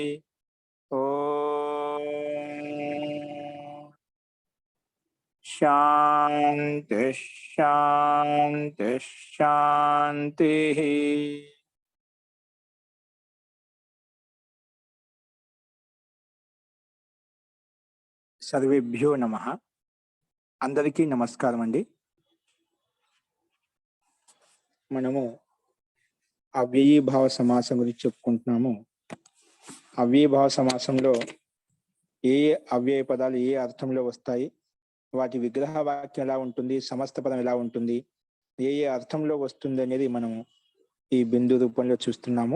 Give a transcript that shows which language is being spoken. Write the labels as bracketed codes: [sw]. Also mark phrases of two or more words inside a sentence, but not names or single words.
[sa] ओम शांति शांति शांति। सर्वेभ्यो नमः। [te] అందరికీ నమస్కారం అండీ। మనము అవ్యయీభావ సమాసం గురించి చెప్పుకుంటున్నాము. అవ్యయీభావ సమాసంలో ఏ అవ్యయ పదాలు ఏ అర్థంలో వస్తాయి, వాటి విగ్రహ వాక్యం ఎలా ఉంటుంది, సమస్త పదం ఎలా ఉంటుంది, ఏ ఏ అర్థంలో వస్తుంది అనేది మనము ఈ బిందు రూపంలో చూస్తున్నాము.